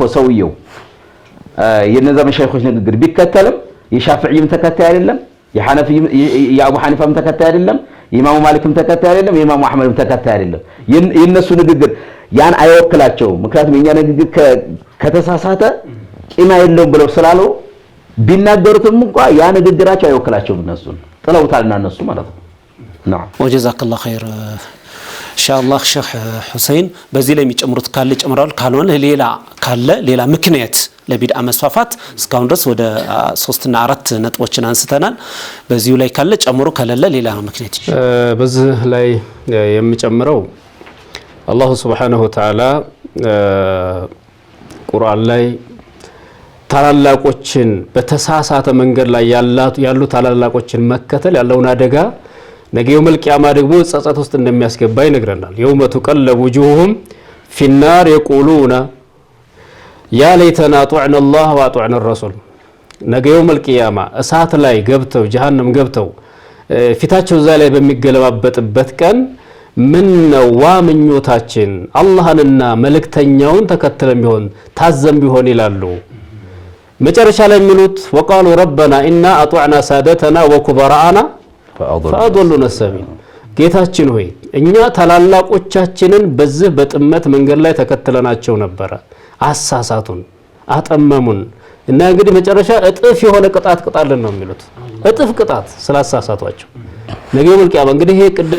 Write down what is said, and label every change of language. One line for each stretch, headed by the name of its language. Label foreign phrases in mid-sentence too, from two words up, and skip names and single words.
Amharic: ሰውየው የነዛ መሻይኾች ንግግር ቢከተልም የሻፊዒም ተከታይ አይደለም፣ የሐነፊም የአቡ ሐኒፋም ተከታይ አይደለም፣ የኢማሙ ማሊክም ተከታይ አይደለም፣ የኢማሙ አህመድም ተከታይ አይደለም። የነሱ ንግግር ያን አይወክላቸውም። ምክንያቱም የኛ ንግግር ከተሳሳተ ቂማ የለውም ብለው ስላሉ ቢናገሩትም እንኳን ያ ንግግራቸው አይወክላቸውም። እነሱን ጥለውታልና እነሱ ማለት ነው። نعم
Arabic: وجزاك الله خير
Amharic: ኢንሻአላህ ሼህ ሁሰይን በዚህ ላይ የሚጨምሩት ካለ ጨምራሉ፣ ካልሆነ ሌላ ምክንያት ለቢድዓ መስፋፋት እስካሁን ድረስ ወደ 3 እና 4 ነጥቦችን አንስተናል። በዚሁ ላይ ካለ ጨምሮ ከሌለ ሌላ ምክንያት በዚህ ላይ የሚጨምረው
Arabic: الله سبحانه وتعالى
Amharic: ቁርአን ላይ ታላላቆችን በተሳሳተ መንገድ ላይ ያሉ ታላላቆችን መከተል ያለውን አደጋ ነገ
Arabic: يوم القيامة
Amharic: ደግሞ ጸጸት ውስጥ እንደሚያስገባ ይነግረናል።
Arabic: يوم تقلب وجوههم في النار يقولون يا ليتنا طعنا الله واطعنا الرسول።
Amharic: ነገ የውመል ቂያማ እሳት ላይ ገብተው ጀሃነም ገብተው ፊታቸው እዛ ላይ በሚገለባበጥበት ቀን ምን ነው ዋምኞታችን አላህንና መልእክተኛውን ተከትለን ቢሆን ታዘም ቢሆን ይላሉ። መጨረሻ ላይ የሚሉት
Arabic: وقالوا ربنا إنا أطعنا سادتنا وكبراءنا فأضلنا السبيل።
Amharic: ጌታችን ሆይ እኛ ታላላቆቻችንን በዚህ በጥመት መንገድ ላይ ተከትለናቸው ነበር፣ አሳሳቱን፣ አጠመሙን እና እንግዲህ መጨረሻ እጥፍ የሆነ ቅጣት ቅጣልን ነው የሚሉት። እጥፍ ቅጣት ስላሳሳቷቸው ነገ
Arabic: يوم القيامة
Amharic: እንግዲህ ይሄ ቅድም